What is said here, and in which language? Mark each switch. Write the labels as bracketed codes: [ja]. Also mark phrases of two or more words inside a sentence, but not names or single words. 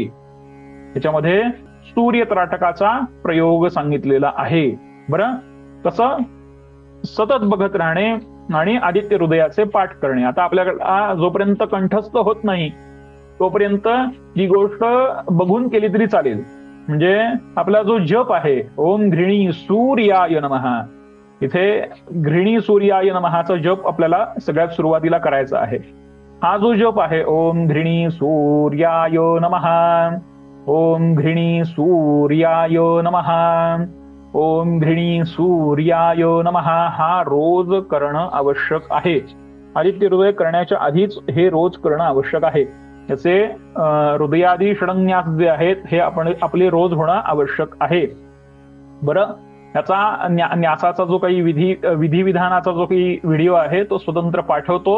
[mr] याच्यामध्ये सूर्यत्राटकाचा प्रयोग सांगितलेला आहे. बरं, कसं सतत बघत राहणे आणि आदित्य हृदयाचे पाठ करणे. आता आपल्याला जोपर्यंत कंठस्थ होत नाही तोपर्यंत ही गोष्ट बघून केली तरी चालेल. म्हणजे आपला जो जप आहे [sa] ओम घृणी सूर्याय नमः, [mr] इथे [sa] घृणी सूर्याय [mr] नमःचा जप आपल्याला सगळ्यात सुरुवातीला करायचा आहे. हा जो जप आहे [sa] ओम घृणी सूर्याय नमः, ओम घृणी सूर्याय नमः, ओम घृणी सूर्याय नमः, [mr] हा रोज करणं आवश्यक आहे. आदित्य हृदय करण्याच्या आधीच हे रोज करणं आवश्यक आहे. याचे हृदयादी षडन्यास जे आहेत हे आपण आपले रोज होणं आवश्यक आहे. बरं, याचा न्यासाचा जो काही विधिविधानाचा जो काही व्हिडिओ आहे तो स्वतंत्र पाठवतो.